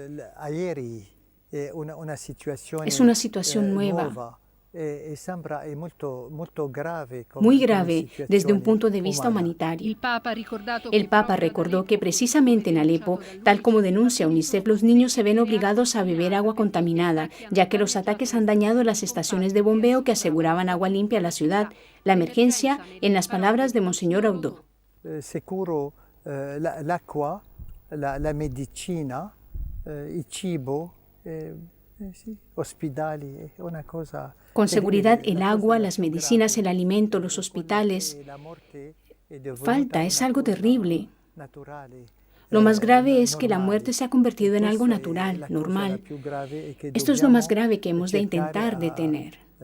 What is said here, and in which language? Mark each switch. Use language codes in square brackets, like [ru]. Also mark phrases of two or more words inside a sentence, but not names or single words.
[es] Es una situación nueva, muy grave desde un punto de vista humanitario. El Papa recordó que precisamente en Alepo, tal como denuncia UNICEF, los niños se ven obligados a beber agua contaminada, ya que los ataques han dañado las estaciones de bombeo que aseguraban agua limpia a la ciudad. La emergencia, en las palabras de Monseñor Audot. [it] L'acqua, la medicina, il cibo, ospedali, una cosa. [es] Con seguridad, el agua, las medicinas, el alimento, los hospitales. Falta, es algo terrible. Lo más grave es que la muerte se ha convertido en algo natural, normal. Esto es lo más grave que hemos de intentar detener.